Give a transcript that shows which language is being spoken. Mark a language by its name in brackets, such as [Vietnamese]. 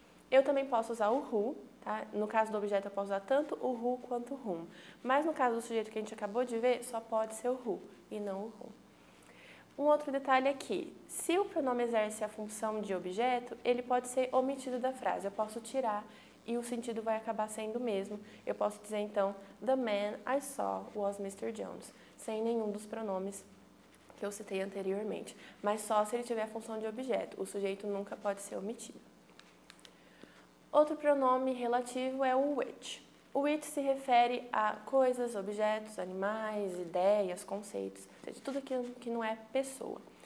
[Portuguese] Eu também posso usar o who, tá? No caso do objeto, eu posso usar tanto o who quanto o whom. Mas no caso do sujeito que a gente acabou de ver, só pode ser o who e não o whom. Um outro detalhe aqui, se o pronome exerce a função de objeto, ele pode ser omitido da frase. Eu posso tirar e o sentido vai acabar sendo o mesmo. Eu posso dizer, então, [English] the man I saw was Mr. [Portuguese] Jones, sem nenhum dos pronomes que eu citei anteriormente, mas só se ele tiver a função de objeto. O sujeito nunca pode ser omitido. Outro pronome relativo é o which. O which se refere a coisas, objetos, animais, ideias, conceitos, ou seja, tudo aquilo que não é pessoa.